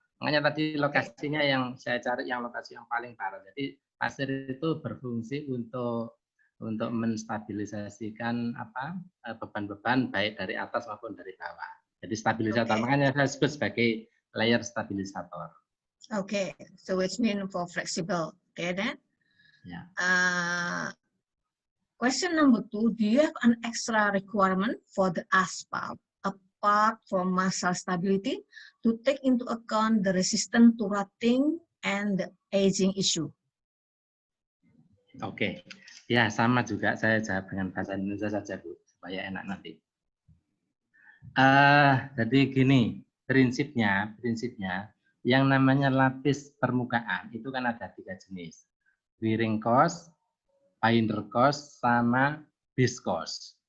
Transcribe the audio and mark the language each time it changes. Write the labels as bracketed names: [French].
[Indonesian] Makanya tadi lokasinya yang saya cari yang lokasi yang paling parah. Jadi pasir itu berfungsi untuk menstabilisasikan beban-beban baik dari atas maupun dari bawah. Jadi stabilisator. Makanya saya sebut sebagai layer stabilisator. [English] Okay, so it's mean for flexible. Okay then. Yeah. Question number 2, do you have an extra requirement for the asphalt apart from massa stability to take into account the resistance to rotting and the aging issue? [Indonesian] Oke, ya sama juga saya jawab dengan bahasa Indonesia saja Bu, supaya enak nanti. Jadi gini, prinsipnya yang namanya lapis permukaan itu kan ada 3 jenis, wearing cost, binder cost, sama base cost.